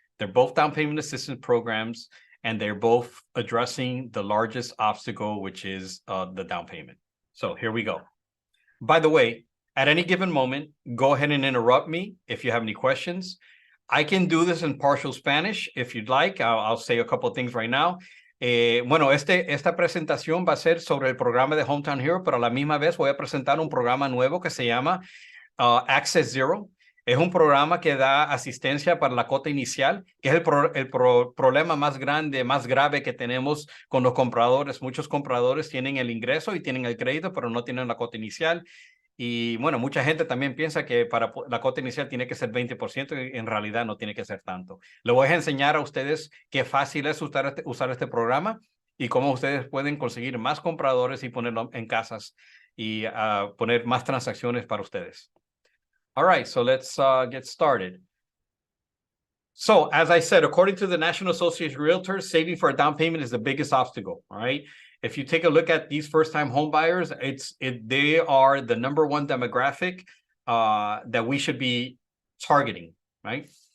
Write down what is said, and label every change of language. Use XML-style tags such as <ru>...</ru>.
<en>They're both down payment assistance programs, and they're both addressing the largest obstacle, which is the down payment. So here we go. By the way, at any given moment, go ahead and interrupt me if you have any questions. I can do this in partial Spanish if you'd like. I'll say a couple of things right now.</en> <es>Esta presentación va a ser sobre el programa de Hometown Hero, pero a la misma vez voy a presentar un programa nuevo que se llama Access Zero. Es un programa que da asistencia para la cuota inicial, que es el problema más grande, más grave que tenemos con los compradores. Muchos compradores tienen el ingreso y tienen el crédito, pero no tienen la cuota inicial. Y bueno, mucha gente también piensa que para la cuota inicial tiene que ser 20% y en realidad no tiene que ser tanto. Le voy a enseñar a ustedes qué fácil es usar este programa y cómo ustedes pueden conseguir más compradores y ponerlo en casas y poner más transacciones para ustedes.</es> <en>All right, so let's get started. So as I said, according to the National Association of Realtors, saving for a down payment is the biggest obstacle, all right? If you take a look at these first-time home buyers, they are the #1 demographic that we should be targeting, right?</en>